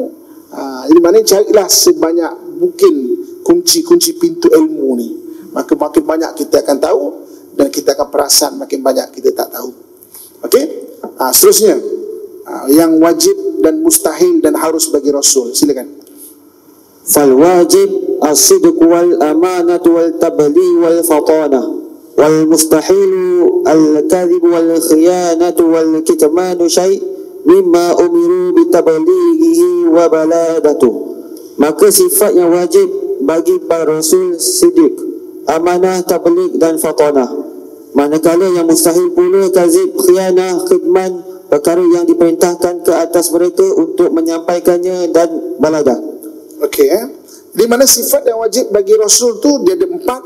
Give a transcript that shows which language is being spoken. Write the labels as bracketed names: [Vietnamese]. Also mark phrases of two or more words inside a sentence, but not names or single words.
[Malay] Jadi maknanya carilah sebanyak mungkin kunci-kunci pintu ilmu ni. Maka makin banyak kita akan tahu, dan kita akan perasan makin banyak kita tak tahu. Okey? Seterusnya, yang wajib dan mustahil dan harus bagi Rasul. Silakan. [Arabic] فالواجب الصدق والأمانة والتبليغ والفطانة والمستحيل الكذب والخيانة والكتمان شيء مما أمروا بتبليغه والبلادة. [Malay] Maka sifat yang wajib bagi para rasul siddiq, amanah, tabligh dan fatanah. Manakala yang mustahil pula kazib, khianah, khidman, perkara yang diperintahkan ke atas mereka untuk menyampaikannya dan baladah. Okey, di mana sifat yang wajib bagi Rasul tu dia ada 4.